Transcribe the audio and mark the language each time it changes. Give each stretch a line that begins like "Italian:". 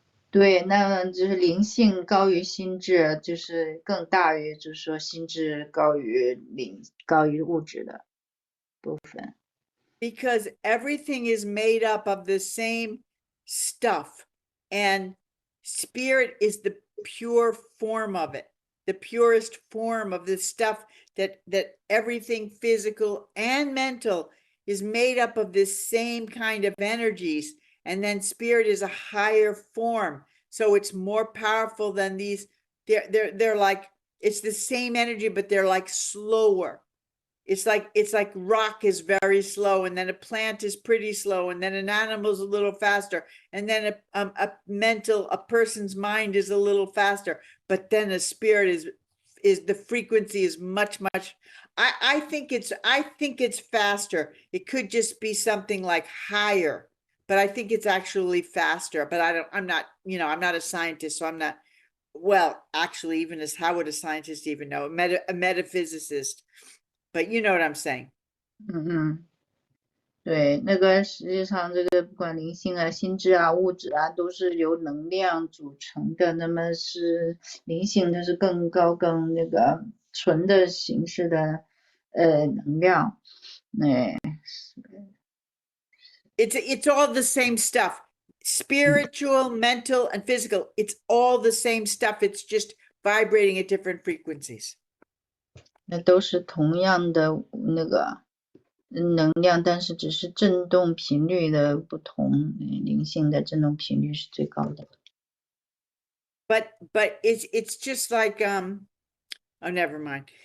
Chinese: 对，那就是灵性高于心智，就是更大于，就是说心智高于物质的部分。
English: Because everything is made up of the same stuff, and spirit is the pure form of it, the purest form of the stuff that everything physical and mental is made up of this same kind of energies. And then spirit is a higher form, so it's more powerful than these. They're like, it's the same energy, but they're like slower. It's like rock is very slow, and then a plant is pretty slow, and then an animal's a little faster, and then a person's mind is a little faster, but then a spirit is the frequency is much. I think it's faster. It could just be something like higher, but I think it's actually faster. But I'm not a scientist, so I'm not. Well, actually, how would a scientist even know? A metaphysicist. But you know what I'm saying.
Chinese: 对，那个实际上这个不管灵性啊、心智啊、物质啊，都是由能量组成的。那么是灵性，它是更高、更那个纯的形式的能量。
English: It's all the same stuff. Spiritual, mental, and physical. It's all the same stuff. It's just vibrating at different frequencies.
Chinese: 那都是同样的那个能量，但是只是振动频率的不同，灵性的振动频率是最高的。
English: But it's just like oh, never mind.